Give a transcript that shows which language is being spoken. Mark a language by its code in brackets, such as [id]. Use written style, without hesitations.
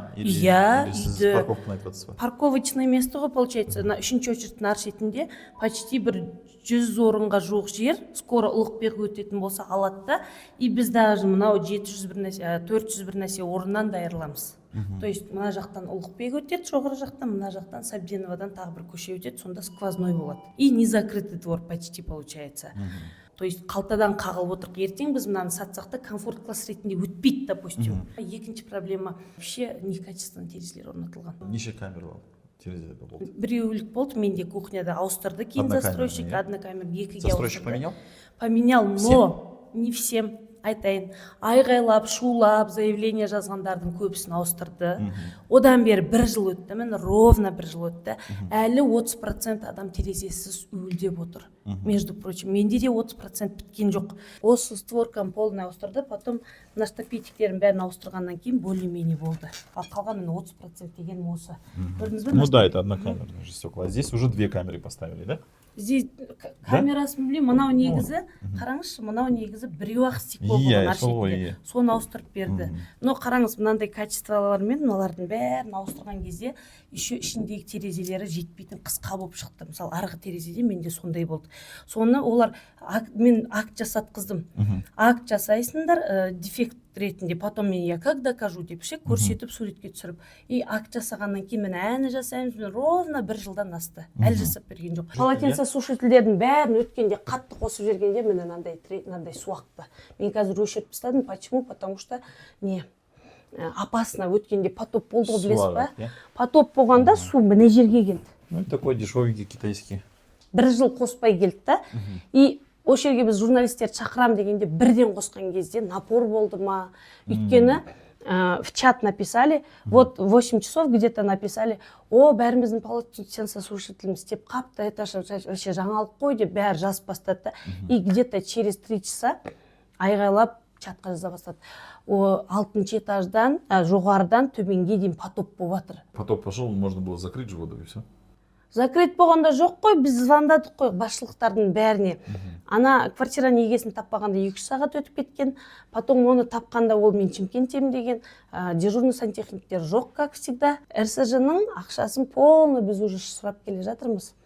[kk] Иә, үйді. [ru] Парковочное место [kk] ғой, получается, на 3-ші очередьтің ар шетінде почти бір 100 орынға жуық жер, скоро Ұлықбек өтетін болса алады да, и біз даже мынау 400 бір нәрсе орыннан дайырламыз. То есть мына жақтан Ұлықбек өтеді, жоғары жақтан, мына жақтан Сабденовадан тағы бір көше өтеді, сонда сквозной болады. [ru] И не закрытый двор почти получается. [kk] То есть қалтадан қағылып отырық. Ертең біз мынаны сатсақ та комфорт класс ретінде өтпейді, допустим. Екінші проблема, [ru] вообще некачественный [kk] терезелер орнатылған. Неше камера терезеде болды? Біреулік болды, менде кухняда ауыстырды кейін застройщик, однокамерный, 2-ге [ru] застройщик поменял? Поменял, но не всем. [kk] Айтайын, айғайлап, шулап, заявление жазғандардың көбісін ауыстырды. Одан бері 1 жыл өтті, мен ровно 1 жыл өтті. Әлі 30% адам терезесіз үйілдеп отыр. [ru] Между прочим, [kk] менде де 30% біткен жоқ. Осы створканы полный ауыстырды, потом мына штапетиктерін бәрін ауыстырғаннан кейін [ru] более-менее [kk] болды. Ал қалған міне 30% дегенім осы. Көрдіңіз бе? [ru] Ну да, это однокамерные же стекла. А здесь уже 2 камеры поставили, да? [kk] Здесь камерасын білмеймін, мынау негізі, қараңызшы, мынау негізі біреу-ақ стекло болған аршетінде. Соны ауыстырып берді. Но қараңыз, мынандай качестволармен мыналардың бәрін ауыстырған кезде еще ішіндегі терезелері жетпейтін қысқа болып шықты. Мысалы, арғы терезеде менде сондай болды. Соны олар, мен акт жасатқыздым. Акт жасайсыңдар, дефект ретінде, потом мен [ru] я как докажу [kk] деп көрсетіп суретке түсіріп. И акт жасағаннан кейін мен әні жасаймыз, мен ровно 1 жылдан асты. Әлі жасап берген жоқ. Полотенцесушительдердің бәрін өткенде қатты қосып жергенде мен мынандай су ақты. Мен қазір өшіріп тастадым. [ru] Почему? Потому что не опасно, [kk] өткенде потоп болды ғой, білесіз ба? Потоп болғанда су міне жерге келді. [ru] Ну, такой дешевенький китайский. [kk] 1 жыл қоспай келді да. И осы жерге біз журналистерді шақырам дегенде бірден қосқан кезде напор болды ма? Өйткені [ru] в чат написали, вот 8 часов где-то написали, [kk] бәріміздің полотенцесушителіміз істеп қапты, [ru] это вообще [kk] жаңалық қой деп бәрі жазып бастады. [ru] И где-то через 3 часа [kk] айғайлап чатқа жаза бастады. 6-шы этаждан, жоғарыдан төменге дейін потоп болып жатыр. [ru] Потоп пошел, можно было закрыть же воду и все. [kk] Закрыть болғанда жоқ қой, біз звондадық қой басшылықтардың бәріне. Ана квартираның егесін таппағанда 2 сағат өтіп кеткен, потом оны тапқанда ол мен Шымкенттемін деген, дежурный сантехниктер жоқ, [ru] как всегда. [kk] РСЖ-ның ақшасын полный біз уже сұрап келе жатырмыз.